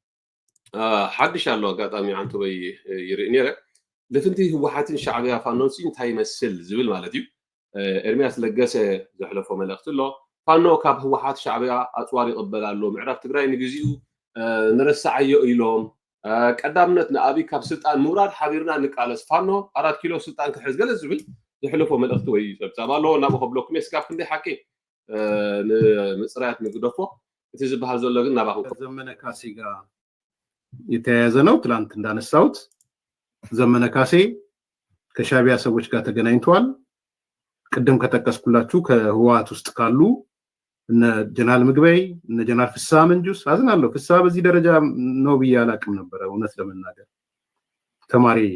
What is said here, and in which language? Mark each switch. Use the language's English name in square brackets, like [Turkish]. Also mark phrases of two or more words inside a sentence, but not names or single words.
[Tigrinya] ሓድሽ ኣሎ ኣጋጣሚ ዓንቱ ወይ ይርኢ ነይረ ልፍንቲ ህወሓትን ሻዕብያ ፋኖን እንታይ ይመስል ዝብል ማለት እዩ ኤርምያስ ለገሰ ዘሕለፎ መልእኽቲ ኣሎ ፋኖ ካብ ህወሓት ሻዕብያ ኣፅዋር ይቕበል ኣሎ ምዕራብ ትግራይ ንግዚኡ ንረሳዓዮ ኢሎም ቀዳምነት ንኣብይ ካብ ስልጣን ምውራድ ሓቢርና ንቃለስ ፋኖ 4 ኪሎ ስልጣን ክሕዝ ገለ ዝብል ዘሕለፎ መልእኽቲ ወይ ፀብፃብ ኣሎ ናብኡ ከብለኩም እየ ስካብ ክንደይ ሓቂ ንምፅራያት ንግደፎ እቲ ዝበሃል ዘሎ ግን ናባኹም [Amharic] ዘመነ ካሴ ጋር የተያያዘ ነው ትላንት እንዳነሳሁት ዘመነ ካሴ ከሻዕቢያ ሰዎች ጋር ተገናኝቷል ቅድም ከጠቀስኩላችሁ ከህወሓት ውስጥ ካሉ እነ ጀነራል ምግበይ እነ ጀነራል ፍስሐ መንጁስ አዝናለሁ ፍስሐ በዚህ ደረጃ ነው ብዬ አላቅም ነበር እውነት ለመናገር ተማሪ